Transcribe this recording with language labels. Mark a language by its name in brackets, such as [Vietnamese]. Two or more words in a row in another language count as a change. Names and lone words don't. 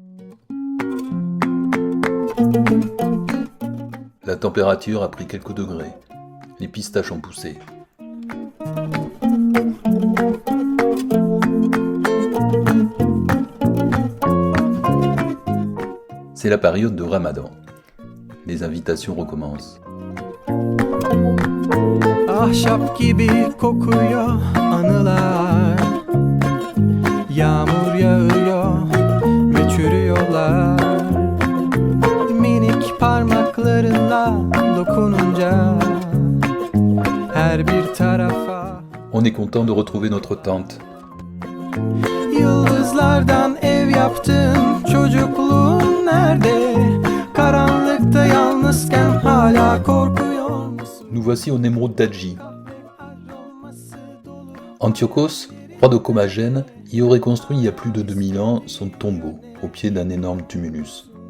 [French] La température a pris quelques degrés. Les pistaches ont poussé. C'est la période de Ramadan. Les invitations recommencent. [Turkish] Ahşap gibi kokuyor anılar. Yağmur yağıyor ve çürüyorlar. Minik parmaklarınla dokununca her bir tarafa. [French] On est content de retrouver notre tante. [Turkish] Yıldızlardan ev yaptın, çocukluğun nerede? Karanlıkta yalnızken hala korkuyor. [French] Nous voici au Nemrut Dadji. Antiochos, roi de Commagène, y aurait construit il y a plus de 2000 ans son tombeau, au pied d'un énorme tumulus.